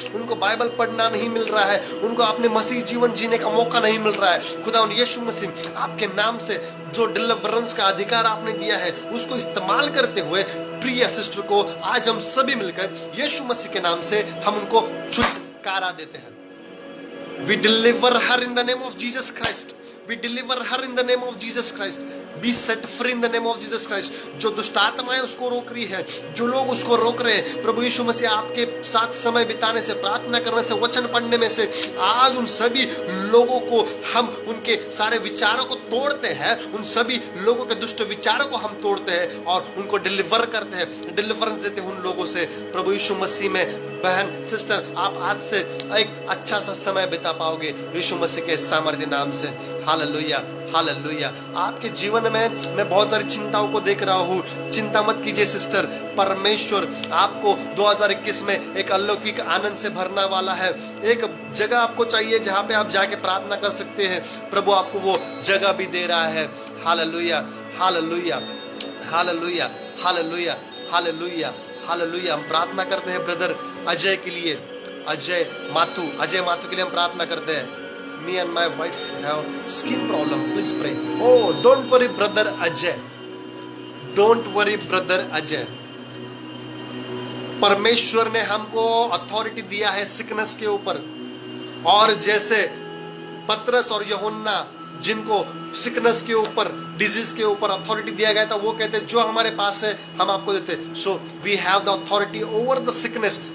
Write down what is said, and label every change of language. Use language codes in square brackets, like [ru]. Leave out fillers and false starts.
[hi] उनको बाइबल पढ़ना नहीं मिल रहा है, उनको अपने मसीह जीवन जीने का मौका नहीं मिल रहा है। खुदा यीशु मसीह आपके नाम से जो डिलीवरेंस का अधिकार आपने दिया है उसको इस्तेमाल करते हुए प्रिय सिस्टर को आज हम सभी मिलकर यीशु मसीह के नाम से हम उनको छुटकारा देते हैं। [en] We deliver her in the name of Jesus Christ. We deliver her in the name of Jesus Christ. Be set free in the name of Jesus Christ. [hi] जो दुष्ट आत्माएं उसको रोक रही है, जो लोग उसको रोक रहे हैं, प्रभु यीशु मसीह आपके साथ समय बिताने से, प्रार्थना करने से, वचन पढ़ने में से आज उन सभी लोगों को हम उनके सारे विचारों को तोड़ते हैं, उन सभी लोगों के दुष्ट विचारों को हम तोड़ते हैं और उनको डिलीवर करते हैं, डिलीवरेंस देते हैं उन लोगों से। प्रभु यीशु मसीह में बहन सिस्टर आप आज से एक अच्छा सा समय बिता पाओगे यीशु मसीह के सामर्थ्य नाम से। Hallelujah, hallelujah. आपके जीवन में मैं बहुत सारी चिंताओं को देख रहा हूँ। चिंता मत कीजिए सिस्टर, परमेश्वर आपको 2021 में एक अलौकिक आनंद से भरना वाला है। एक जगह आपको चाहिए जहाँ पे आप जाके प्रार्थना कर सकते हैं, प्रभु आपको वो जगह भी दे रहा है। Hallelujah, hallelujah, hallelujah, hallelujah, hallelujah, hallelujah. हम प्रार्थना करते हैं ब्रदर अजय के लिए, अजय माथु के लिए हम प्रार्थना करते हैं। [en] Me and my wife have skin problem. Please pray. Oh, don't worry, brother Ajay. Don't worry, brother Ajay. [hi] परमेश्वर ने हमको अथॉरिटी दिया है सिकनेस के ऊपर, और जैसे पतरस और यूहन्ना जिनको सिकनेस के ऊपर, डिजीज के ऊपर अथॉरिटी दिया गया था, वो कहते जो हमारे पास है हम आपको देते। [en] So we have the authority over the sickness.